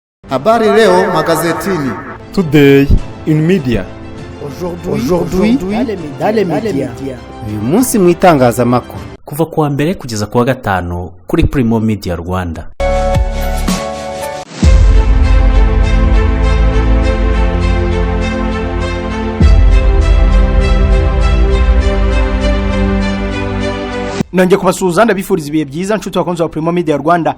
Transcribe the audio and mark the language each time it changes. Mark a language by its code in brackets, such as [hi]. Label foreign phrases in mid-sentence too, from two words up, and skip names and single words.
[sw] Habari leo magazetini. [en] Today in media. [fr] Aujourd'hui dans les médias. [rw] Uyu munsi mu itangazamakuru. Kuva kuwa mbere kugeza kuwa gatanu kuri Primo Media Rwanda. Nonge kubasuhuza ndabifuriza ibihe byiza nshuti bakunze wa Primo Media Rwanda.